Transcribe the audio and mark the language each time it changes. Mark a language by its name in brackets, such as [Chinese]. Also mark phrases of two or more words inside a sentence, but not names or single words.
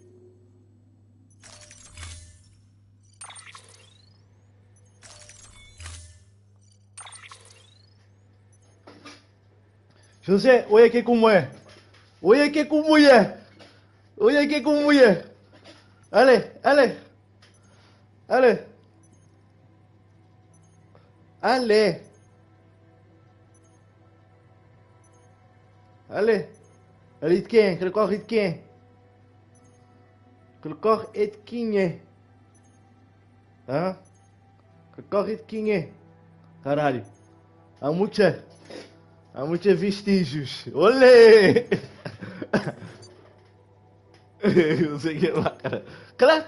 [Portuguese] José, olha aqui como é. Olha aqui como é. Olha aqui como é. [French] Allez, allez. Allez. Allez. Allez. [Portuguese] Rit quem? Que corre de quem? Que corre é de quem é? Hã? Que corre de quem é? Caralho. Há muitos vestígios. Olê! Não sei o que lá, cara. Claro!